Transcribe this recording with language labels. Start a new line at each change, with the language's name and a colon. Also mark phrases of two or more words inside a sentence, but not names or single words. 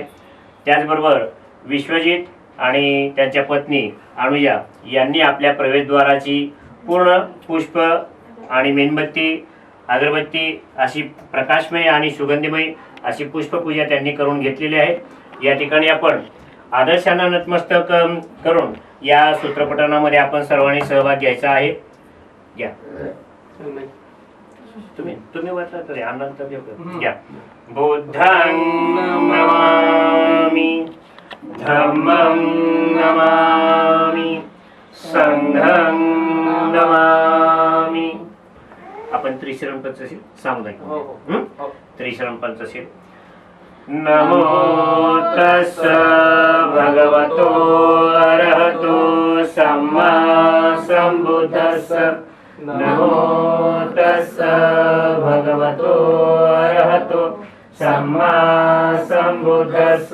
Marathi: त्याचबरोबर विश्वजीत आणि त्यांच्या पत्नी अनुजा यांनी आपल्या प्रवेशद्वाराची पूर्ण पुष्प आणि मेणबत्ती, अगरबत्ती अशी प्रकाशमय आणि सुगंधीमय अशी पुष्पपूजा त्यांनी करून घेतलेली आहे. या ठिकाणी आपण आदर्शांना नतमस्तक करून या सूत्रपठणामध्ये आपण सर्वांनी सहभाग घ्यायचा आहे. घ्या तुम्ही वाचा तरी आनंद घ्या.
Pali: बुद्धं नमामि, धम्मं नमामि, संघं नमामि.
Marathi: आपण त्रिशरण पंचशील सामुदायिक त्रिशरण पंचशील.
Pali: नमो तस्स भगवतो अरहतो सम्मा संबुद्धस्स. नमो तस्स भगवतो अरहतो सम्मा संबुद्धस्स.